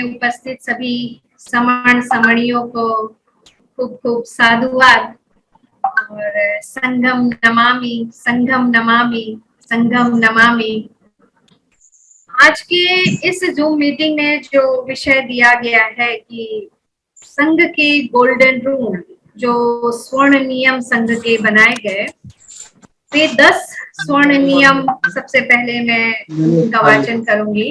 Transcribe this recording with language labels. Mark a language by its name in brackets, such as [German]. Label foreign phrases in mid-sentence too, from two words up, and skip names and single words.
[Hindi] उपस्थित सभी समण समणियों को खूब खूब साधुवाद और [Pali] संघम नमामि संघम नमामि संघम नमामि। [Hindi] आज के इस जूम मीटिंग में जो विषय दिया गया है कि संघ के [English] golden rule, [Hindi] जो स्वर्ण नियम संघ के बनाए गए, वे 10 स्वर्ण नियम सबसे पहले मैं उनका वाचन करूंगी।